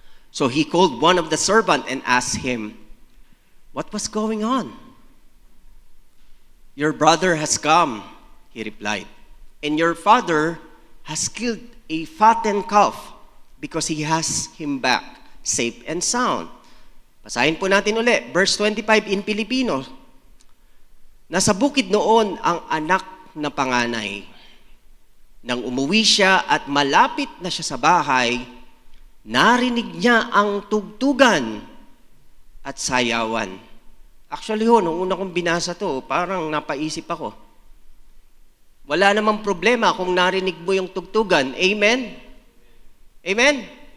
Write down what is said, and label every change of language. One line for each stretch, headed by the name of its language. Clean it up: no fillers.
English: So he called one of the servants and asked him, "What was going on?" "Your brother has come," he replied, "and your father has killed a fattened calf because he has him back safe and sound."
Filipino: Basahin po natin uli,
English: verse 25 in Filipino.
Filipino: Nasa bukid noon ang anak na panganay. Nang umuwi siya at malapit na siya sa bahay, narinig niya ang tugtugan at sayawan. Actually nung una kong binasa to, parang napaisip ako. Wala namang problema kung narinig mo yung tugtugan. Amen? Amen?